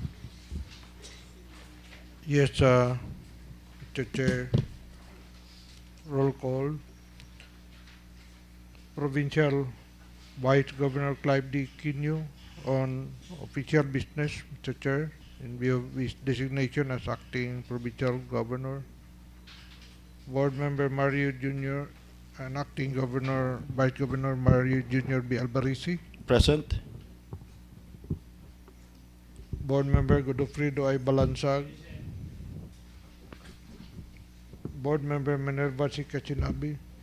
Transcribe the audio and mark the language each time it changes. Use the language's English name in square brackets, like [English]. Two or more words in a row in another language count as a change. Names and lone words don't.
[English] Yes, Mr. Chair. Roll call. Provincial Vice Governor Clive D. Quino on official business, Mr. Chair, in view of his designation as acting provincial governor. Board Member Mario Jr. and acting governor, Vice Governor Mario Jr. B. Albarisi. Present. Board Member Godofredo I. Balansag. Board Member Minerva C. Kachinabi.